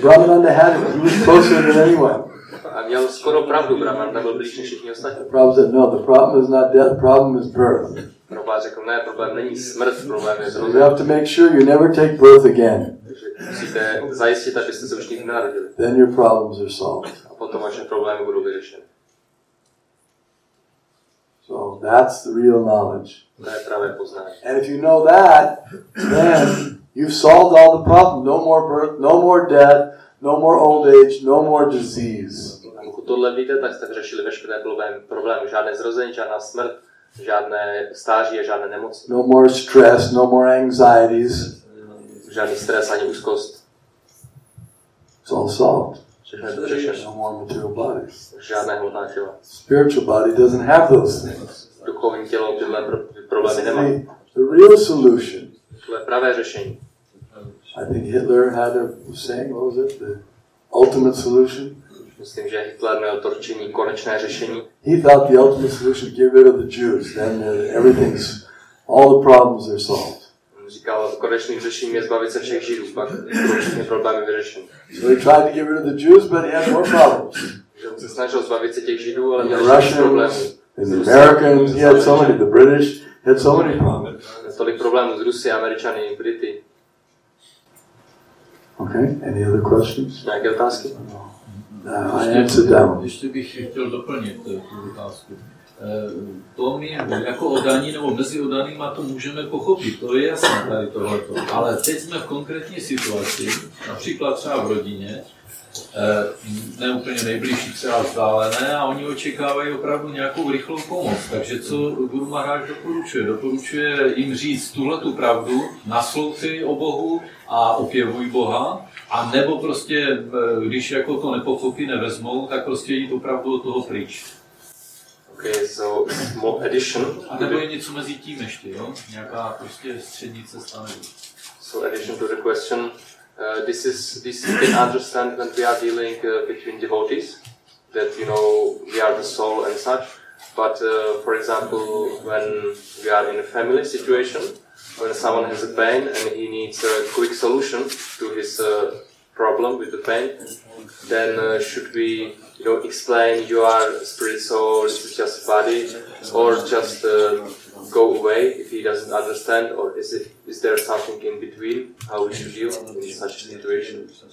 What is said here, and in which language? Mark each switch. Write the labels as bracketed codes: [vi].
[en] Brahmananda had it. He was closer than anyone. [cs] A měl skoro pravdu, Brahmananda byl blíž než všichni ostatní. [en] Prabhupada said, no, the problem is not death, the problem is birth. [cs] Prabhupada řekl, ne, problém není smrt, problém je [en] You [cs] zrození. [en] have to make sure you never take birth again. [cs] Takže musíte zajistit, abyste se už nikdy nenarodili. [en] Then your problems are solved. [cs] A potom vaše problémy budou vyřešeny. [en] So that's the real knowledge. [cs] To je pravé poznání. [en] And if you know that, then you've solved all the problems. No more birth, no more death, no more old age, no more disease. [cs] A pokud tohle víte, tak jste vyřešili veškeré problémy. Žádné zrození, žádná smrt, žádné stáří a žádné nemoci. [en] No more stress, no more anxieties. [cs] Žádný stres ani úzkost. [en] It's all solved. [cs] Všechno je to vyřešeno. [en] No more material bodies. [cs] Žádné hmotná těla. [en] Spiritual body doesn't have those things. [cs] Duchovní tělo tyhle problémy nemá. [en] The real solution. [cs] To je pravé řešení. [en] I think Hitler had a saying, what was it? The ultimate solution. [cs] Myslím, že Hitler měl to řešení, konečné řešení. [en] He thought the ultimate solution, get rid of the Jews, then everything's, all the problems are solved. [cs] Říkal, konečným řešením je zbavit se všech Židů, pak budou všechny problémy vyřešeny. [en] So he tried to get rid of the Jews, but he had more problems. [cs] Že on se snažil zbavit se těch Židů, ale [en] The [cs] měl ještě problémů. [en] Russians, and the Americans, he had so many, the British, he had so many problems. [cs] Tolik problémů s Rusy, Američany, Brity. [en] Okay, any other questions? [cs] Nějaké otázky? [en] I answered that one. [cs] Ještě bych chtěl doplnit tu otázku. To my jako oddaní nebo mezi oddanýma to můžeme pochopit, to je jasné tady tohleto. Ale teď jsme v konkrétní situaci, například třeba v rodině, ne úplně nejbližší, třeba vzdálené, a oni očekávají opravdu nějakou rychlou pomoc. Takže co Guru Maharaj doporučuje? Doporučuje jim říct tuhletu pravdu, naslouchej o Bohu a opěvuj Boha, a nebo prostě, když jako to nepochopí, nevezmou, tak prostě jít opravdu od toho pryč. [en] Okay, so small addition. [cs] A nebo je něco mezi tím ještě, jo? Nějaká prostě střední cesta nebo. [en] So addition to the question, this you can understand when we are dealing between devotees, that you know we are the soul and such. But for example, when we are in a family situation, when someone has a pain and he needs a quick solution to his problem with the pain, then should we, you know, explain you are spirit soul, this is just body, or just go away if he doesn't understand, or is there something in between how we should deal in such a situation?